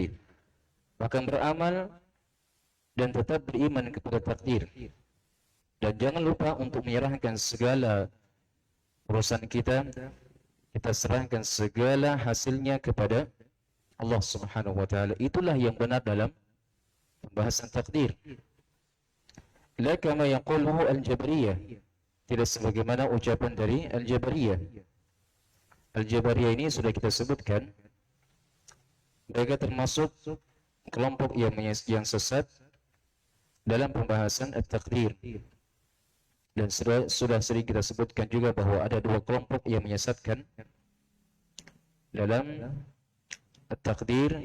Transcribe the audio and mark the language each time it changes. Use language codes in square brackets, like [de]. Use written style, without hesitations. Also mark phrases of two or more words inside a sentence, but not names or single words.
[id] Bahkan beramal dan tetap beriman kepada takdir. Dan jangan lupa untuk menyerahkan segala urusan kita. Kita serahkan segala hasilnya kepada [ar] الله سبحانه وتعالى. [id] Itulah yang benar dalam pembahasan takdir. [ar] لا كما يقوله الجبرية, [id] tidak sebagaimana ucapan dari al-Jabariyah. Al-Jabariyah ini sudah kita sebutkan, mereka termasuk kelompok yang sesat dalam pembahasan at-takdir. Dan sudah sering kita sebutkan juga bahwa ada dua kelompok yang menyesatkan dalam at-takdir.